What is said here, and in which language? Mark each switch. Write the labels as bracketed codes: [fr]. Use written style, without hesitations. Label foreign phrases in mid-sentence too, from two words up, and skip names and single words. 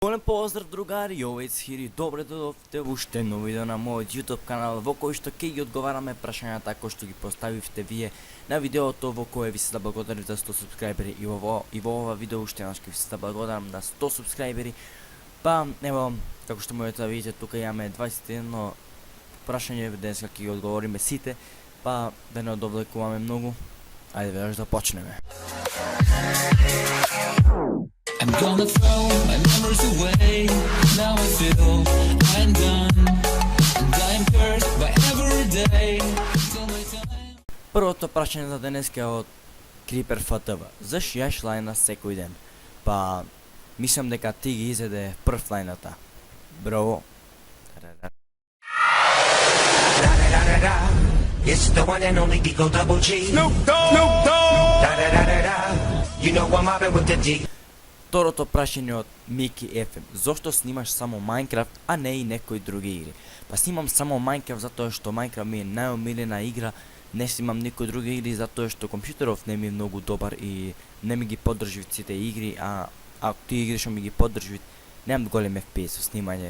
[mk] Голем поздрав другари, ова е Цхири, добре дојдовте во уште едно видео на мојот YouTube канал во кој што ќе ги одговараме прашањата кои што ги поставивте вие на видеото во кое ви се заблагодарив за 100 субскрајбери и во ова видео уште еднаш ќе ви се заблагодарам на 100 субскрајбери. Па, ево, како што можете да видите, тука имаме 21 прашање, денеска ќе ги одговориме сите, па да не одовлекуваме многу. Ајде веднаш да почнеме. [en] I'm gonna throw my memories away. Now I feel I'm done, and I'm cursed by every day. Till my time. [mk] Првото прашање за денеска е од Крипер ФТВ. Заш јаш лајна секој ден? Па, мислам дека ти ги изеде прв лајната. Браво. [en] It's the one and only Digo Double G. Snoop Dogg. Da da da da da. You know I'm mobbing with the D. [mk] Второто прашање од Мики FM. Зошто снимаш само Майнкрафт, а не и некои други игри? Па снимам само Майнкрафт затоа што Майнкрафт ми е најомилена игра. Не снимам никои други игри затоа што компјутеров не ми е многу добар и не ми ги поддржи сите игри, а тие игри што ми ги поддржи немам голем FPS со снимање.